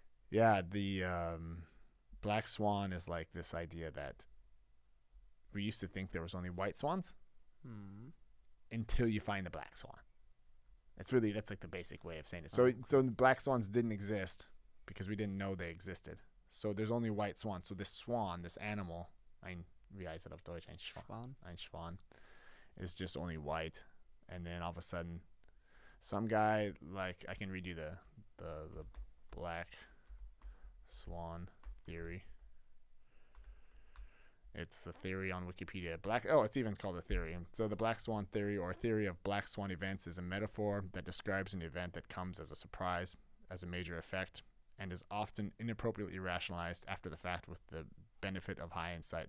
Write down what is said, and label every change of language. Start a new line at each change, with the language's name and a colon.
English: Yeah, the black swan is like this idea that we used to think there was only white swans until you find the black swan. That's like the basic way of saying it. So the black swans didn't exist because we didn't know they existed. So there's only white swans. So this swan, this animal,
German: wie heißt das auf Deutsch? Ein Schwan,
English: is just only white. And then all of a sudden, some guy, like, I can read you the black swan theory. It's the theory on Wikipedia. It's even called a theory. So the black swan theory, or theory of black swan events, is a metaphor that describes an event that comes as a surprise, as a major effect, and is often inappropriately rationalized after the fact with the benefit of hindsight.